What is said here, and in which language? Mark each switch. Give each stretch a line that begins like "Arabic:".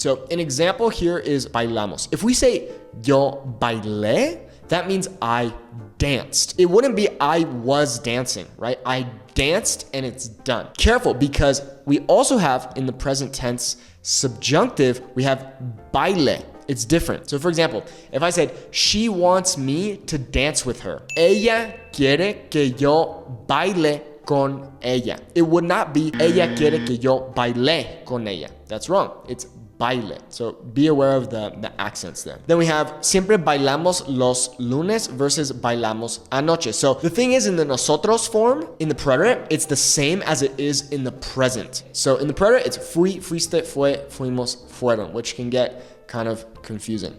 English: So an example here is bailamos. If we say
Spanish: yo bailé,
English: that means I danced. It wouldn't be I was dancing, right? I danced and it's done. Careful, because we also have in the present tense subjunctive, we have baile. It's different. So for example, if I said, she wants me to dance with her.
Spanish: Ella quiere que yo baile con ella.
English: It would not be
Spanish: ella quiere que yo baile con ella.
English: That's wrong. It's baile. So be aware of the accents there. Then we have
Spanish: siempre bailamos los lunes
English: versus
Spanish: bailamos anoche.
English: So the thing is, in the nosotros form, in the preterite, it's the same as it is in the present. So in the preterite, it's fui, fuiste, fue, fuimos, fueron, which can get kind of confusing.